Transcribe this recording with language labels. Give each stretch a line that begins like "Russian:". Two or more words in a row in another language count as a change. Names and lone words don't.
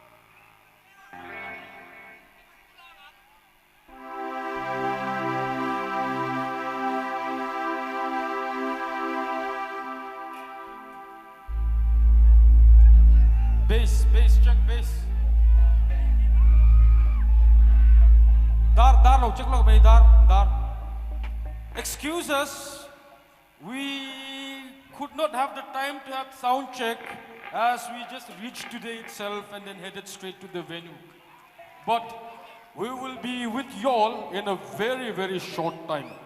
English: Bass, bass, check bass. Dar, lo, check lo, dar. Excuse us, we could not have the time to have sound check as we just reached today itself and then headed straight to the venue. But we will be with y'all in a very, very short time.